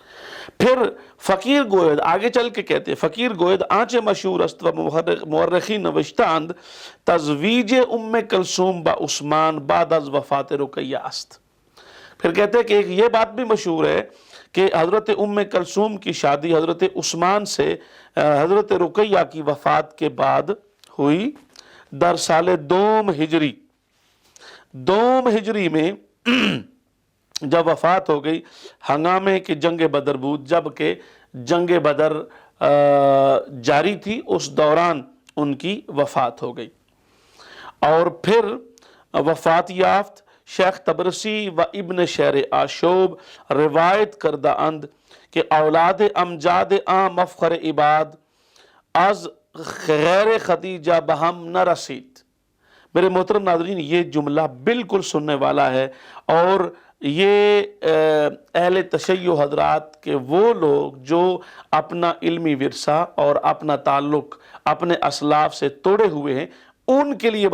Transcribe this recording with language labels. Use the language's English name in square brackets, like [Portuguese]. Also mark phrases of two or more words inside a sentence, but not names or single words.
[Persian] پھر فقیر گوید [Urdu] آگے چل کے کہتے ہیں, [Persian] فقیر گوید آنچه مشهور است و مورخین نوشته‌اند تزویج ام کلثوم به عثمان بعد از وفات رقیه است. [Urdu] پھر کہتے ہیں کہ ایک یہ بات بھی مشہور ہے کہ حضرت ام کلثوم کی شادی حضرت عثمان سے حضرت رقیہ کی وفات کے بعد ہوئی [Persian] در سال دوم هجری [Urdu] में جب وفات ہو گئی ہنگامے کی جنگ بدر بود، جب کہ جنگ بدر جاری تھی، اس دوران ان کی وفات ہو گئی۔ اور پھر [Persian] وفات یافت شیخ طبرسی و ابن شہر آشوب روایت کردہ اند کہ اولاد امجاد آں مفخر عباد از غیر خدیجہ بہم نہ رسید۔ [Urdu] میرے محترم ناظرین، یہ جملہ بالکل سننے والا ہے، اور یہ اہل تشیع حضرات کے وہ لوگ جو اپنا علمی ورثہ اور اپنا تعلق اپنے اسلاف سے توڑے ہوئے ہیں، ان کے لیے